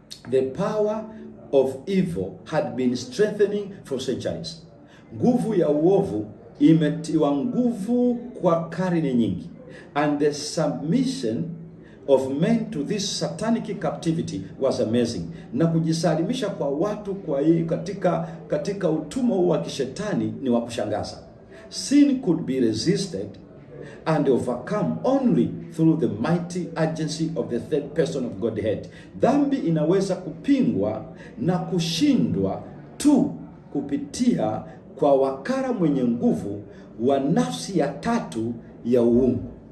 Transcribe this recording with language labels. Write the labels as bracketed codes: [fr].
[en] The power of evil had been strengthening for centuries. [sw] Nguvu ya uovu imetiwa nguvu kwa karne nyingi. [en] And the submission of men to this satanic captivity was amazing. [sw] Na kujisalimisha kwa watu kwa hii katika utumwa huu wa kishetani ni wa kushangaza. [en] Sin could be resisted and overcome only through the mighty agency of the third person of Godhead. [sw] Dhambi inaweza kupingwa na kushindwa tu kupitia kwa wakala mwenye nguvu wa nafsi ya tatu ya uungu.